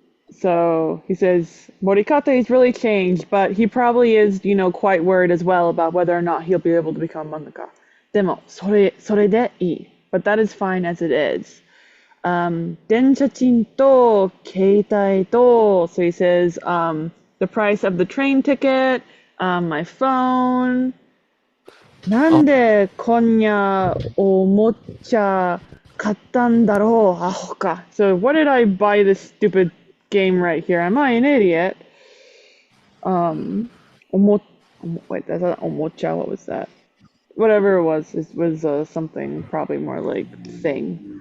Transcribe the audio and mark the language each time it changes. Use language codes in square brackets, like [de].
[en] So he says Morikata is really changed, but he probably is, quite worried as well about whether or not he'll be able to become mangaka. [ja] でも、それでいい. [en] But that is fine as it is. [ja] 電車賃と携帯と, [en] so he says, the price of the train ticket, my phone. [ja] なんでこんなおもちゃ買ったんだろう、アホか. [en] So what did I buy this stupid game right here? Am I an idiot? Wait, that's not omocha. What was that? Whatever it was, it was something probably more like thing.